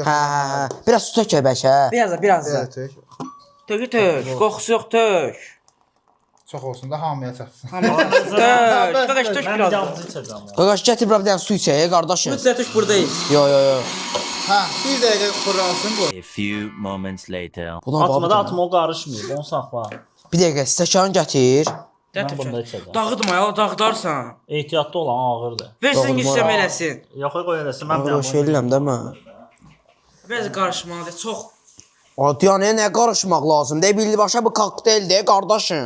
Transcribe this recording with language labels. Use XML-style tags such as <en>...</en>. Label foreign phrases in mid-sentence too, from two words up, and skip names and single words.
<az>Hə. Biraz su tök bəlkə. Biraz da, biraz da. Biraz tök. Tök. Qoxusu yox tök. Çox olsun da hamıya çatsın. Tök. Qaqaş tök Mən biraz. yalnız içəcəm. Qaqaş gətir bir dənə su içək qardaşım. Bu sizə tök buradayız. Yo. Hə, bir dəqiqə fırlansın bu.</az> <en>A few moments later.</en> <az>Buna bax. Atma da atma o qarışmır. Onu saxla. Bir dəqiqə stəkan gətir. Mən bunda içəcəm. Dağıtma ya, dağıdarsan. Ehtiyatlı olan ağırdır. Versin Doğru, yüksəm moral. eləsin. Yox, qoy eləsin. Mən Mən o şey eləm də mən. Biraz qarışmalıdır, çox. Adiyana nə qarışmaq lazımdır? Bildi başa bu kokteyldir qardaşım.</az>